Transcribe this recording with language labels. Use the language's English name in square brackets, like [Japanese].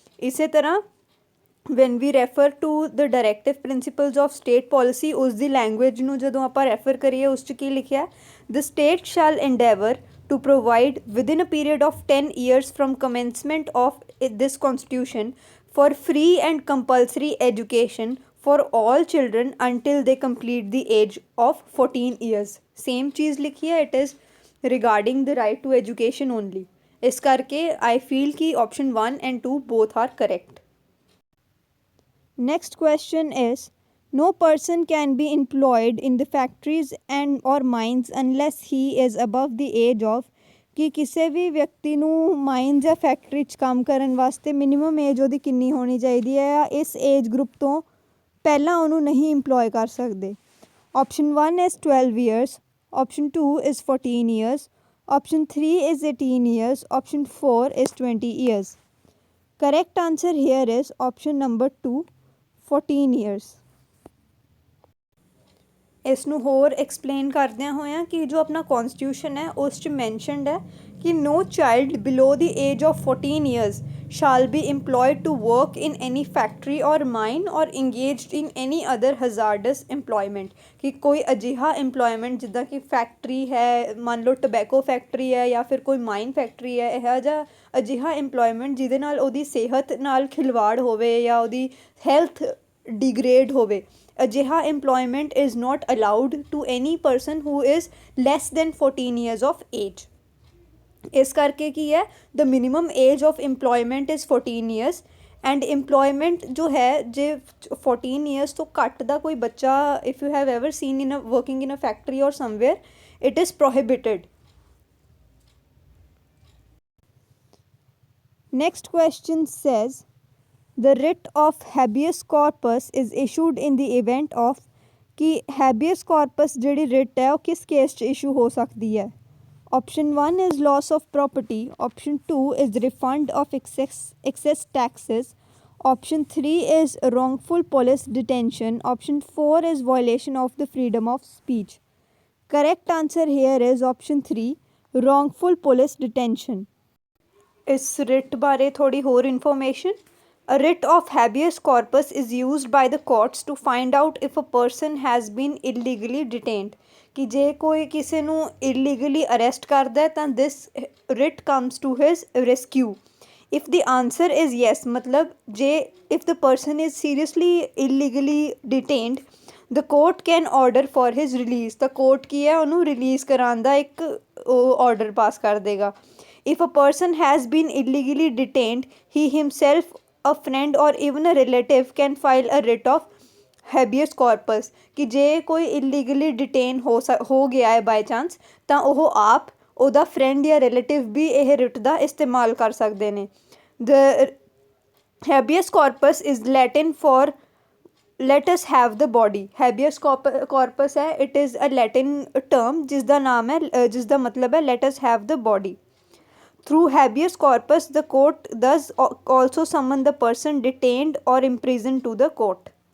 [English] ਇਸੇ ਤਰ੍ਹਾਂ when we refer to the directive principles of state policy [Punjabi] ਉਸ ਦੀ language ਨੂੰ ਜਦੋਂ ਆਪਾਂ ਰੈਫਰ ਕਰੀਏ ਉਸ 'ਚ ਕੀ ਲਿਖਿਆ [English] the state shall endeavour to provide within a period of 10 years from commencement of this constitution for free and compulsory education for all children until they complete the age of 14 years. same [Punjabi] ਚੀਜ਼ ਲਿਖੀ ਹੈ [English] it is regarding the right to education only. [Punjabi] ਇਸ ਕਰਕੇ [English] I feel ਕਿ option 1 and 2 both are correct. Next question is, no person can be employed in the factories and or mines unless he is above the age of [Punjabi] ਕਿ ਕਿਸੇ ਵੀ ਵਿਅਕਤੀ ਨੂੰ minus ਜਾਂ factory 'ਚ ਕੰਮ ਕਰਨ ਵਾਸਤੇ ਮਿਨੀਮਮ ਏਜ ਉਹਦੀ ਕਿੰਨੀ ਹੋਣੀ ਚਾਹੀਦੀ ਹੈ ਜਾਂ ਇਸ ਏਜ ਗਰੁੱਪ ਤੋਂ ਪਹਿਲਾਂ ਉਹਨੂੰ ਨਹੀਂ ਇੰਪਲੋਏ ਕਰ ਸਕਦੇ। [English] Option 1 is 12 years, option 2 is 14 years, option 3 is 18 years, option 4 is 20 years. Correct answer here is option number 2, 14 years. [Punjabi] ਇਸ ਨੂੰ ਹੋਰ ਐਕਸਪਲੇਨ ਕਰਦਿਆਂ ਹੋਇਆਂ ਕਿ ਜੋ ਆਪਣਾ ਕੌਨਸਟੀਟਿਊਸ਼ਨ ਹੈ ਉਸ 'ਚ ਮੈਂਸ਼ਨਡ ਹੈ ਕਿ [English] no child below the age of 14 years shall be employed to work in any factory or mine or engaged in any other hazardous employment [Punjabi] ਕਿ ਕੋਈ ਅਜਿਹਾ employment ਜਿੱਦਾਂ ਕਿ ਫੈਕਟਰੀ ਹੈ, ਮੰਨ ਲਓ ਟਬੈਕੋ ਫੈਕਟਰੀ ਹੈ ਜਾਂ ਫਿਰ ਕੋਈ ਮਾਈਨ ਫੈਕਟਰੀ ਹੈ, ਇਹੋ ਜਿਹਾ ਅਜਿਹਾ employment ਜਿਹਦੇ ਨਾਲ ਉਹਦੀ ਸਿਹਤ ਨਾਲ ਖਿਲਵਾੜ ਹੋਵੇ ਜਾਂ ਉਹਦੀ ਹੈਲਥ ਡਿਗਰੇਡ ਹੋਵੇ [English] ਅਜਿਹਾ employment is not allowed to any person who is less than 14 years of age। ਇਸ ਕਰਕੇ ਕੀ ਹੈ, the minimum age of employment is 14 years [Punjabi] and employment ਜੋ ਹੈ ਜੇ 14 years ਤੋਂ ਘੱਟ ਦਾ ਕੋਈ ਬੱਚਾ [English] if you have ever seen in a working in a factory or somewhere, it is prohibited। Next question says the writ of habeas corpus is issued in the event of कि habeas corpus [Punjabi] ਜਿਹੜੀ writ ਹੈ ਉਹ ਕਿਸ case 'ਚ issue ਹੋ ਸਕਦੀ ਹੈ। [English] Option 1 is loss of property, option 2 is refund of excess taxes, option 3 is wrongful police detention, option 4 is violation of the freedom of speech। Correct answer here is option 3, wrongful police detention। [Punjabi] ਇਸ writ ਬਾਰੇ ਥੋੜੀ ਹੋਰ information। [English] A writ of habeas corpus is used by the courts to find out if a person has been illegally detained। [Punjabi] ਕਿ ਜੇ ਕੋਈ ਕਿਸੇ ਨੂੰ illegally arrest ਕਰਦਾ ਤਾਂ [English] this writ comes to his rescue। If the answer is yes, [Punjabi] ਮਤਲਬ ਜੇ [English] if the person is seriously illegally detained, the court can order for his release। [Punjabi] ਤਾਂ court ਕੀ ਹੈ, ਉਹਨੂੰ release ਕਰਾਉਣ ਦਾ ਇੱਕ order pass ਕਰ ਦੇਗਾ। [English] If a person has been illegally detained, he himself, a friend or even a relative can file a writ of habeas corpus। [Punjabi] ਕਿ ਜੇ ਕੋਈ illegally detain ਹੋ ਗਿਆ ਹੈ ਬਾਈ ਚਾਂਸ ਤਾਂ ਉਹ ਆਪ, ਉਹਦਾ friend ਜਾਂ relative ਵੀ ਇਹ writ ਦਾ ਇਸਤੇਮਾਲ ਕਰ ਸਕਦੇ ਨੇ। [English] The habeas corpus is Latin for let us have the body। habeas corpus ਹੈ, it is a Latin term [Punjabi] ਜਿਸ ਦਾ ਨਾਮ ਹੈ, ਜਿਸ ਦਾ ਮਤਲਬ ਹੈ [English] let us have the body। Through habeas corpus, the court does also summon the person detained or imprisoned to the court।